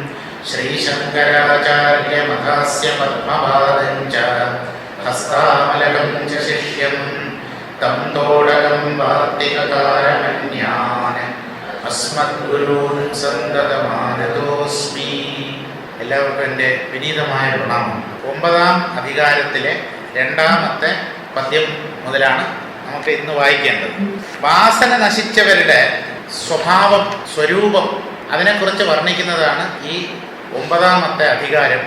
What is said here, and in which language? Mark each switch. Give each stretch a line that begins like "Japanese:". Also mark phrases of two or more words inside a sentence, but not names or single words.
Sanskrit: श्रीशङ्कराचार्यमथास्य पद्मपादं च हस्तामलकं च शिष्यं तं तोडकं वार्तिककारमन्यान् अस्मद्गुरून् सन्ततमानतोऽस्मि.
Malayalam: എല്ലാവർക്കും എൻ്റെ വിനീതമായ പ്രണാമം. 9-ാം അധികാരത്തിലെ 2-ാമത്തെ പദ്യം മുതലാണ് നമുക്ക് ഇന്ന് വായിക്കേണ്ടത്. വാസന നശിച്ചവരുടെ സ്വഭാവം, സ്വരൂപം, അതിനെക്കുറിച്ച് വർണ്ണിക്കുന്നതാണ് ഈ 9-ാമത്തെ അധികാരം.